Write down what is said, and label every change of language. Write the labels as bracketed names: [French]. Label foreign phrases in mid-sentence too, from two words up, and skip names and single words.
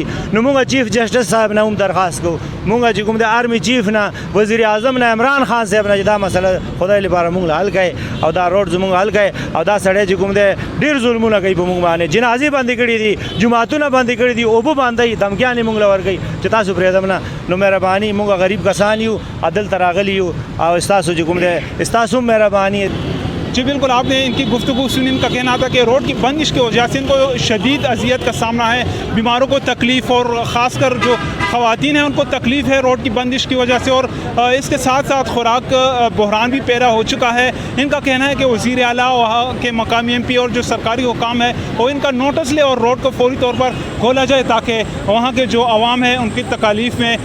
[Pashto] نو مونږ چیف جسټس صاحب نه هم درخواست کوو، مونږ چې کوم دی آرمی چیف نه، وزیر اعظم نه، عمران خان صاحب نه چې دا مسله خدای لپاره مونږ حل کړئ، او دا روډ زمونږ حل کړئ. او دا سړی چې کوم دی ډېر ظلمونه کوي په مونږ باندې، جنازې بندې کړي دي، جوماتونه بندې کړي دي، اوبه باندې دمکیانې مونږ له ورکوي چې تاسو پرېږدم نه. نو مهرباني، مونږ غریب کسان یو، دلته راغلي یو، او ستاسو چې کوم دی ستاسو هم مهرباني. [Urdu] جی بالکل، آپ نے ان کی گفتگو سنی. ان کا کہنا تھا کہ روڈ کی بندش کی وجہ سے ان کو شدید اذیت کا سامنا ہے. بیماروں کو تکلیف اور خاص کر جو خواتین ہیں ان کو تکلیف ہے روڈ کی بندش کی وجہ سے. اور اس کے ساتھ ساتھ خوراک بحران بھی پیدا ہو چکا ہے. ان کا کہنا ہے کہ وزیر اعلیٰ وہاں کے مقامی ایم پی اور جو سرکاری حکام ہے وہ ان کا نوٹس لے اور روڈ کو فوری طور پر کھولا جائے تاکہ وہاں کے جو عوام ہیں ان کی تکالیف میں.